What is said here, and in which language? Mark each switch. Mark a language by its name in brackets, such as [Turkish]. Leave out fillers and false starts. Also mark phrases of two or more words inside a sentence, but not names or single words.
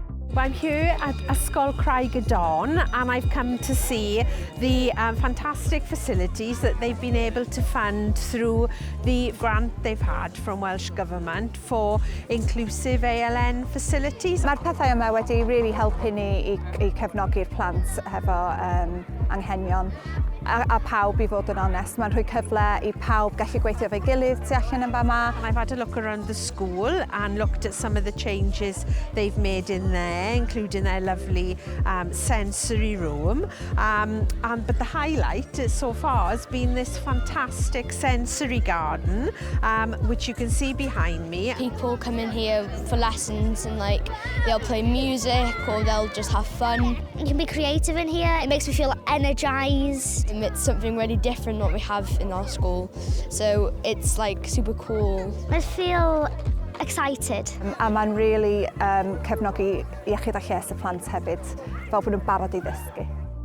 [English] I'm here at Ysgol Craig y Don and I've come to see the fantastic facilities that they've been able to fund through the grant they've had from Welsh Government for inclusive ALN facilities. [Welsh] Mae'r pethau yma wedi really helpu ni i cefnogi'r plant hefo anghenion a pawb I fod yn onest. Mae'n rhoi cyfle I pawb gallu gweithio efo'i gilydd tu allan yn fama. [English] I've had a look around the school and looked at some of the changes they've made in there, including their lovely sensory room. But the highlight so far has been this fantastic sensory garden, which you can see behind me. People come in here for lessons and they'll play music or they'll just have fun. You can be creative in here. It makes me feel energised. It's something really different what we have in our school, so it's super cool. I feel excited. [Welsh] A mae'n really cefnogi iechyd a lles y plant hefyd, fel bod nhw'n barod I ddysgu.